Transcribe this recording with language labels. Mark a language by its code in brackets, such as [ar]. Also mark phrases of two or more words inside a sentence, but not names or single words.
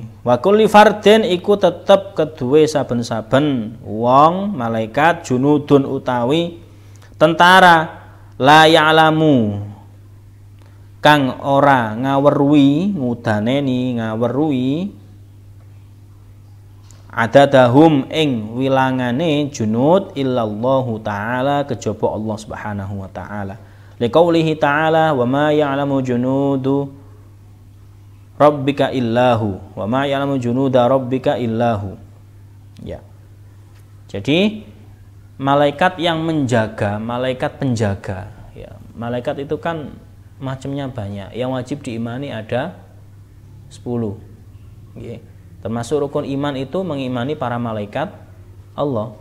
[ar] وكل فرد [jv] iku tetep keduwe saben-saben wong malaikat junudun utawi tentara [ar] لا يعلم [jv] kang ora ngaweruhi ngudaneni ngaweruhi adadahum ing wilangane [ar] جنود إلا الله تعالى [jv] kejaba [ar] الله سبحانه وتعالى. لقوله تعالى وما يعلم جنود ربك إلا هو وما يعلم جنود ربك إلا هو wa ma ya'lamu junuda rabbika illahu. [id] Ya. Jadi malaikat yang menjaga, malaikat penjaga. Ya, malaikat itu kan macamnya banyak. Yang wajib diimani ada 10. Ya. Termasuk rukun iman itu mengimani para malaikat Allah.